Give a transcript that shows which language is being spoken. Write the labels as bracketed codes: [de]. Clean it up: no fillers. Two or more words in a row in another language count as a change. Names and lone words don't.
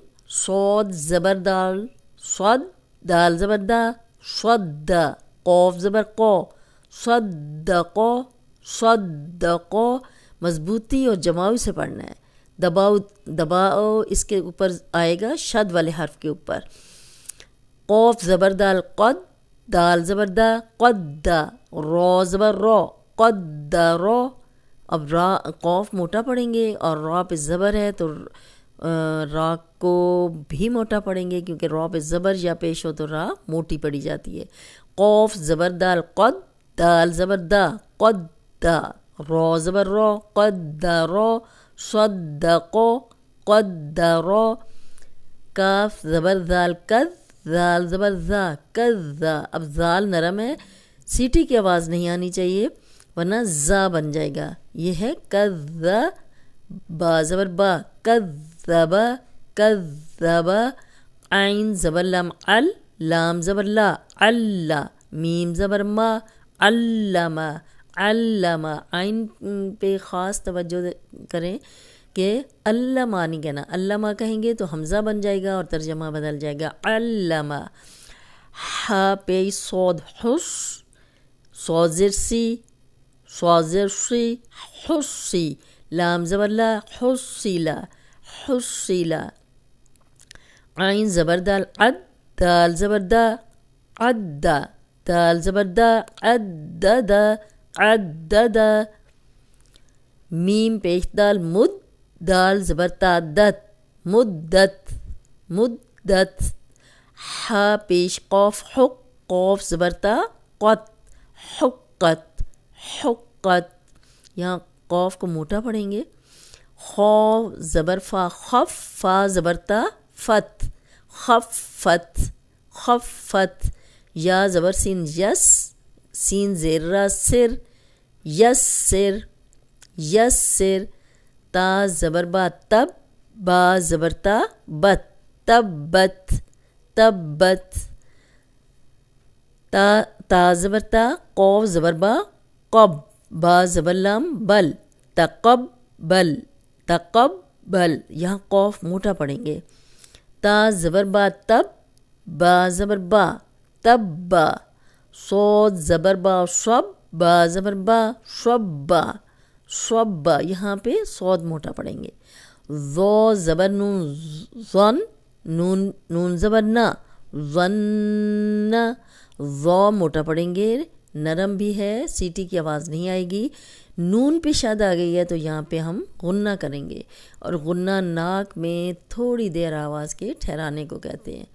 [ur] صاد زبر دال، صد، دال زبر دا، صد، قوف زبر قو، صدقو، صدقو۔ مضبوطی اور جماؤ سے پڑھنا ہے۔ دباؤ اس کے اوپر آئے گا، شد والے حرف کے اوپر۔ قوف زبر دال قد، دال زبر دا، قد، رو زبر رو، قد رو۔ اب را قوف موٹا پڑھیں گے، اور را پہ زبر ہے تو را کو بھی موٹا پڑھیں گے، کیونکہ را پہ زبر یا پیش ہو تو را موٹی پڑھی جاتی ہے۔ قوف زبر دال قد، دال زبر دا، قد دا، رو زبر رو، قد رو، صدقو، قد رو۔ کاف زبر دال کد، دال زبر ذا، کد ذا۔ اب ذال نرم ہے، سیٹی کی آواز نہیں آنی چاہیے ورنہ زا بن جائے گا۔ یہ ہے کذا، با زبر با، کذب، کذب۔ عین زبر لام ال، لام زبر لا، اللہ، میم زبر ما، علم، علم۔ عین پہ خاص توجہ کریں کہ علامہ نہیں کہنا، علامہ کہیں گے تو حمزہ بن جائے گا اور ترجمہ بدل جائے گا، علم۔ ہا پہ صاد حس، صاد زیر سی، صاد زیر سی، حسی۔ لام زبر لا، حسیلا، حسیلا۔ عین زبر دال عد، دال زبر دا، عد، دال زبر دا، عدد، عدد۔ میم پیش دال مد، دال زبر تا دت، مدت، مدت۔ ہا پیش قوف حق، قوف زبر تا قط، حقت، حقت۔ یہاں قوف کو موٹا پڑھیں گے۔ خو زبر فا خف، فا زبر تا فت، خفت، خفت۔ یا زبر سین یس، سین زیر را سر، یسر، یسر۔ تا زبر با تب، با زبر تا بت، تبت، تبت۔ تا زبر تا، قوف زبر با قب، با زبر لام بل، تقبل، تقبل۔ یہاں قوف موٹا پڑھیں گے۔ تا زبر با تب، با زبر با، تبا۔ صاد زبر با شب، با زبر با، شبا، شبا۔ یہاں پہ صاد موٹا پڑھیں گے۔ ذو زبر نون ظن، نون زبر نا، ظن۔ ذو موٹا پڑھیں گے، نرم بھی ہے، سیٹی کی آواز نہیں آئے گی۔ نون پہ شد آ گئی ہے تو یہاں پہ ہم غنہ کریں گے، اور غنہ ناک میں تھوڑی دیر آواز کے ٹھہرانے کو کہتے ہیں۔